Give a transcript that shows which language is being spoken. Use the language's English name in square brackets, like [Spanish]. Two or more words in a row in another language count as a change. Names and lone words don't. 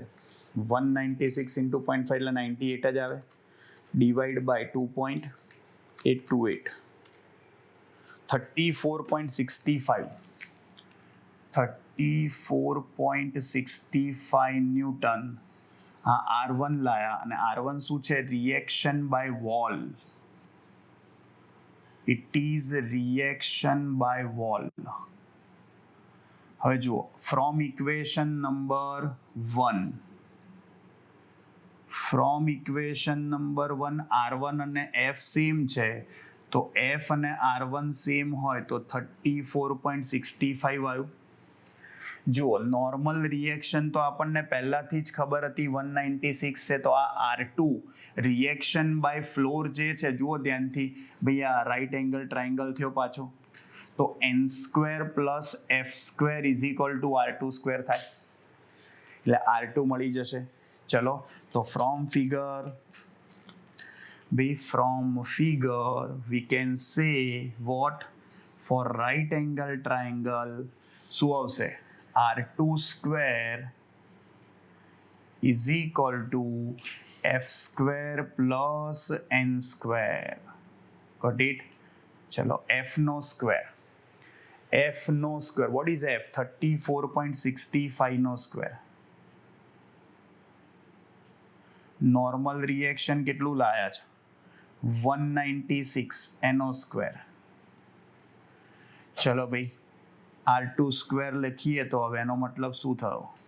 [Gujarati] 196 ઇન્ટુ 0.5 એટલે 98 જ આવે, [English] divide by [Gujarati] 2.828, 34.65 ન્યૂટન. હા R1 લાયા, અને R1 શું છે? [English] reaction by wall. It is reaction by wall. [Gujarati] હવે જુઓ, [English] from equation number [Gujarati] 1 R1 અને F સેમ છે, તો F અને R1 સેમ હોય તો 34.65 આવ્યું. જુઓ [English] normal reaction [Gujarati] તો આપણને પહેલાથી જ ખબર હતી 196 છે, તો આ R2 [English] reaction by floor [Gujarati] જે છે, જુઓ ધ્યાનથી ભાઈ આ [English] right angle triangle [Gujarati] થયો પાછો, તો [English] n² plus f² is equal to R2 square [Gujarati] થાય, એટલે R2 મળી જશે. [English] ચલો તો from figure we can say what? for right angle triangle [Gujarati] શું આવશે? [English] R2 square is equal to f² plus n². Got it? [Gujarati] ચલો f નો સ્ક્વેર, [English] what is f? [Gujarati] 34.65 નો સ્ક્વેર. [English] normal reaction [Gujarati] કેટલું લાયા છે? 196 એનો સ્ક્વેર. ચલો ભાઈ R2 સ્ક્વેર લખીએ તો હવે એનો મતલબ શું થયો?